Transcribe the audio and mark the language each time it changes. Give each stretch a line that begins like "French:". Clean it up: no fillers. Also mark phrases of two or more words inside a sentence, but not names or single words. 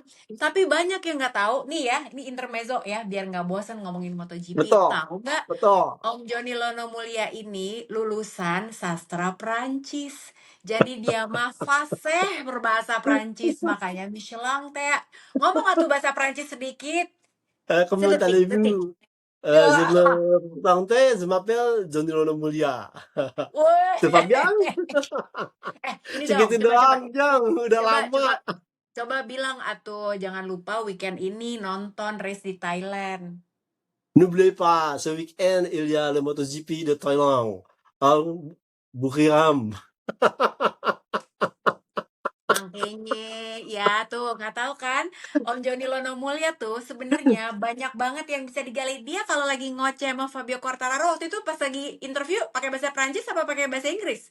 Indonesian: Tapi banyak yang nggak tahu nih ya, ini intermezzo ya, biar nggak bosan ngomongin MotoGP. Betul, Tahu nggak, betul. Om Joni Lono Mulia ini lulusan sastra Perancis. Jadi dia mah fasih berbahasa Perancis, makanya Michelin teh. Ngomong atuh bahasa Perancis sedikit,
French: Comment
Indonesian: sedetik, detik.
French: allez-vous? Je me présentais, je m'appelle Johnny Lono Mulia.
Indonesian: Woi,
French: C'est pas bien?
Indonesian: ini dong, Segitu coba coba doang, Jang. Udah coba lama. coba coba bilang atuh, jangan lupa weekend ini nonton race di Thailand.
French: N'oubliez pas, ce week-end, il y a le MotoGP de Thaïlande. Al Buriram.
Indonesian: Makanya, ya tuh nggak tahu kan, Om Joni Lono Mulya tuh sebenarnya banyak banget yang bisa digali dia kalau lagi ngoceh sama Fabio Quartararo waktu itu pas lagi interview pakai bahasa Prancis apa pakai bahasa Inggris?